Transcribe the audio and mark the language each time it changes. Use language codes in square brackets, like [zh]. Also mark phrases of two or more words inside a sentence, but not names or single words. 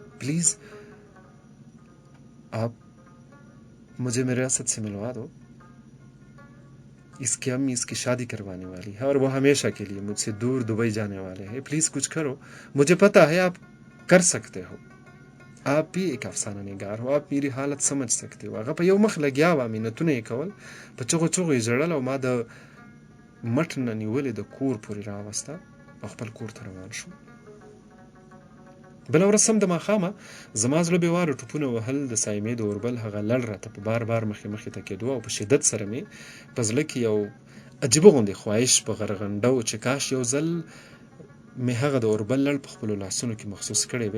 [ur] پلیز آپ مجھے میرے اسد سے ملوا دو. اس کی امی اس کی شادی کروانے والی ہے اور وہ ہمیشہ کے لیے مجھ سے دور دبئی جانے والے ہیں. پلیز کچھ کرو. مجھے پتا ہے آپ کر سکتے ہو. آپ بھی ایک افسانہ نگار ہو، آپ میری حالت سمجھ سکتے ہو. [ps] هغه په یو مخ لګیا و, مینتونه یې کول, په چغو یې ژړل او ما د مټ نه نیولې د کور پورې راوسته او خپل کور ته روان شو. بله ورځ سم د ماښامه زما زړه بې واره ټوپونه وهل. د سایمې د اوربل هغه لړ راته په بار بار مخې ته کېدو او په شدت سره مې په زړه کې یو عجیبه غوندې خواهش په غرغنډه و چې کاش یو ځل مې هغه د اوربل لړ په خپلو لاسونو کې محسوس کړی وی.